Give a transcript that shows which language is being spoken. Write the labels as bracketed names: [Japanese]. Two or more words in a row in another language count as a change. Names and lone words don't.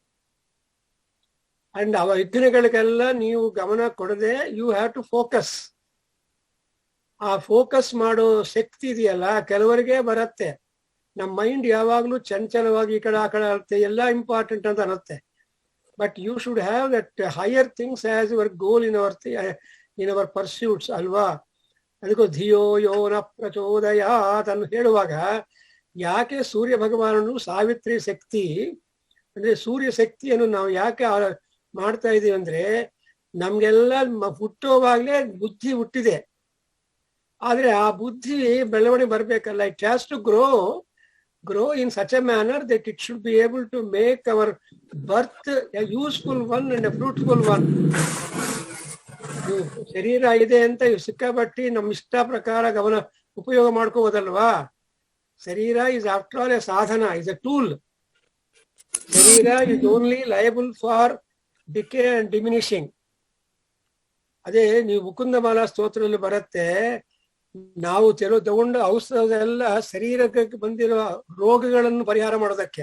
[Kannada] ಅಂಡ್ ಅವ ವಿಘ್ನಗಳಿಗೆಲ್ಲ ನೀವು ಗಮನ ಕೊಡದೆ [English] you have to focus. [Kannada] ಆ ಫೋಕಸ್ ಮಾಡೋ ಶಕ್ತಿ ಇದೆಯಲ್ಲ ಕೆಲವರಿಗೆ ಬರುತ್ತೆ. ನಮ್ಮ ಮೈಂಡ್ ಯಾವಾಗ್ಲೂ ಚಂಚಲವಾಗಿ ಈ ಕಡೆ ಆ ಕಡೆ ಆಗುತ್ತೆ, ಎಲ್ಲ ಇಂಪಾರ್ಟೆಂಟ್ ಅಂತ ಅನ್ನತ್ತೆ. [English] but you should have that higher things as your goal in our pursuits ಅಲ್ವಾ? [Kannada] ಅದಕ್ಕೂ [Sanskrit] ಧಿಯೋ ಯೋ ನ ಪ್ರಚೋದಯಾತ್ [Kannada] ಅನ್ನು ಹೇಳುವಾಗ ಯಾಕೆ ಸೂರ್ಯ ಭಗವಾನನು ಸಾವಿತ್ರಿ ಶಕ್ತಿ ಅಂದ್ರೆ ಸೂರ್ಯ ಶಕ್ತಿಯನ್ನು ನಾವು ಯಾಕೆ ಮಾಡ್ತಾ ಇದೀವಿ ಅಂದ್ರೆ, ನಮ್ಗೆಲ್ಲ ಹುಟ್ಟುವಾಗ್ಲೇ ಬುದ್ಧಿ ಹುಟ್ಟಿದೆ. ಆದ್ರೆ ಆ ಬುದ್ಧಿ ಬೆಳವಣಿಗೆ ಬರ್ಬೇಕಲ್ಲ. [English] it has to grow in such a manner that it should be able to make our birth a useful one and a fruitful one. [Kannada] ಶರೀರ ಇದೆ ಅಂತ ಸಿಕ್ಕಾಪಟ್ಟಿ ನಮ್ಮ ಇಷ್ಟ ಪ್ರಕಾರ ಗಮನ ಉಪಯೋಗ ಮಾಡ್ಕೋಬೋದಲ್ವಾ? [English] ಶರೀರ is after all a ಸಾಧನ, is a tool. ಶರೀರ is only liable for decay and diminishing. [Kannada] ಅದೇ ನೀವು ಮುಕುಂದಮಾಲಾ ಸ್ತೋತ್ರದಲ್ಲಿ ಬರುತ್ತೆ, ನಾವು ತಗೊಂಡ ಔಷಧ ಎಲ್ಲ ಶರೀರಕ್ಕೆ ಬಂದಿರುವ ರೋಗಗಳನ್ನು ಪರಿಹಾರ ಮಾಡೋದಕ್ಕೆ.